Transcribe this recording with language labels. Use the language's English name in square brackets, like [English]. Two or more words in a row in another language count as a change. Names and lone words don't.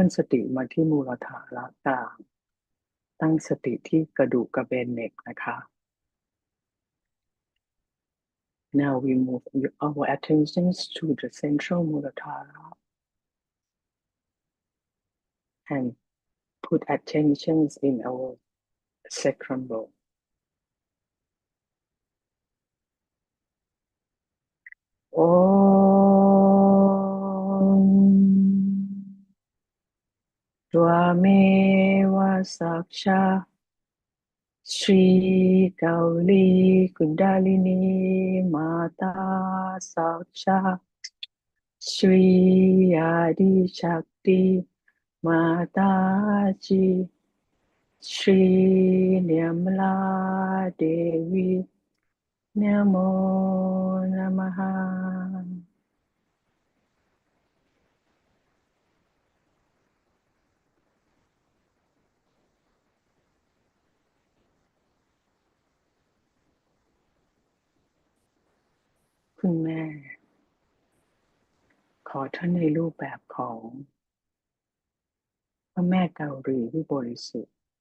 [Thai] สติมาที่มูลฐานกลางตั้งสติที่กระดูกกระเบนเน็กนะคะ [English] Now we move our attentions to the central Muladhara and put attentions in our sacrum bone. [Sanskrit] ॐ त्वमेव साक्ष श्री गौली कुण्डलिनी माता साक्ष श्री आदि शक्ति माताजी श्री निर्मला देवी नमो नमः [Thai] คุณแม่ขอท่านในรูปแบบของพระแม่กาลีที่บริสุทธิ์